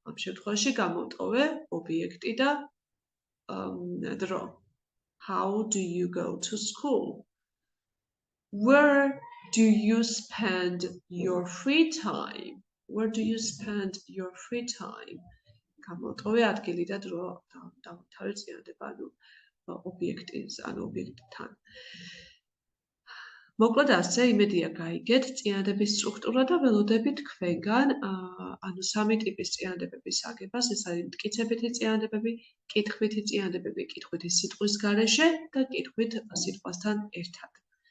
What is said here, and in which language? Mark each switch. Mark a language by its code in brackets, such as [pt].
[ka] ამ შემთხვევაში გამოვტოვე ობიექტი და დრო. [en] How do you go to school? Where do you spend your free time? Where do you spend your free time? [ka] გამოვტოვე ადგილი და დრო დავთავე წინადადება, ანუ ობიექტთან. მოკლედ ასე, იმედია გაიგეთ წინადადების სტრუქტურა და ველოდები თქვენგან, ანუ სამი ტიპის წინადადების აგებას, ეს არის მტკიცებითი წინადადები, კითხვითი წინადადები, კითხვითი სიტყვის გარეშე და კითხვით სიტყვასთან ერთად.